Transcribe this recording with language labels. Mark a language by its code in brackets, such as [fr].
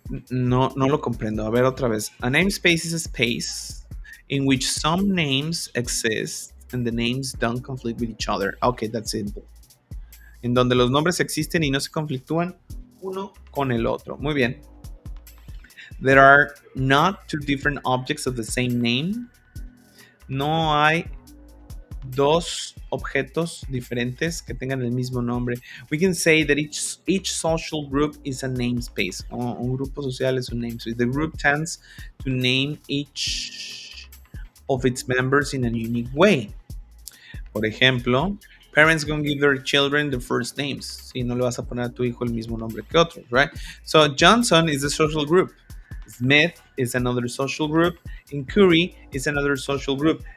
[es] No lo comprendo. A ver, otra vez. [en] A namespace is a space in which some names exist and the names don't conflict with each other. Okay, that's simple. [es] En donde los nombres existen y no se conflictúan uno con el otro. Muy bien. [en] There are not two different objects of the same name. [es] No hay dos objetos diferentes que tengan el mismo nombre. [en] We can say that each social group is a namespace. [es] Un grupo social es un namespace. [en] The group tends to name each of its members in a unique way. [es] Por ejemplo, [en] parents gonna give their children the first names. [es] Si no le vas a poner a tu hijo el mismo nombre que otros, [en] right? So Johnson is a social group. Smith is another social group, and Curry is another social group.